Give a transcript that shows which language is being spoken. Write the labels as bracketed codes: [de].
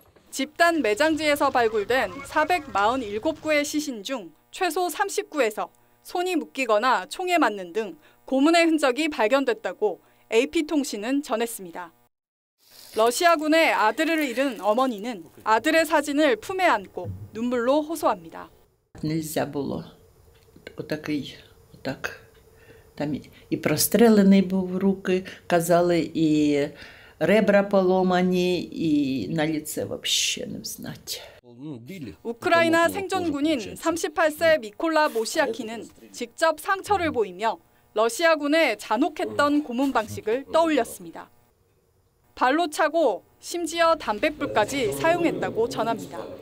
[ko] 집단 매장지에서 발굴된 447구의 시신 중 최소 30구에서 손이 묶이거나 총에 맞는 등 고문의 흔적이 발견됐다고 AP통신은 전했습니다. 러시아군의 아들을 잃은 어머니는 아들의 사진을 품에 안고 눈물로 호소합니다. [uk] Там і прострелений був руки, казали, і ребра поломані, і на лице взагалі не взнати. [ko] 우크라이나 생존군인 38세 미콜라 모시아키는 직접 상처를 보이며 러시아군의 잔혹했던 고문 방식을 떠올렸습니다. 발로 차고 심지어 담뱃불까지 사용했다고 전합니다.